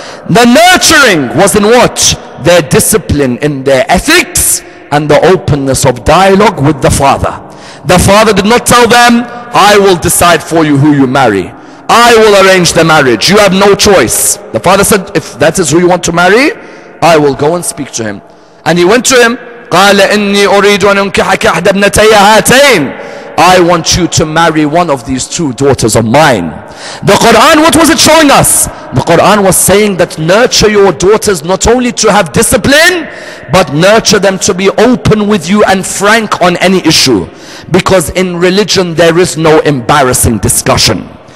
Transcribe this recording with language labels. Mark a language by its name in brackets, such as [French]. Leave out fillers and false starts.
[English] The nurturing was in what? Their discipline in their ethics and the openness of dialogue with the father. The father did not tell them, I will decide for you who you marry. I will arrange the marriage. You have no choice. The father said, if that is who you want to marry, I will go and speak to him. And he went to him. [Arabic] قال إني أريد أن أنكحك إحدى ابنتي هاتين. [English] I want you to marry one of these two daughters of mine. The Quran, what was it showing us? The Quran was saying that nurture your daughters not only to have discipline, but nurture them to be open with you and frank on any issue. Because in religion there is no embarrassing discussion.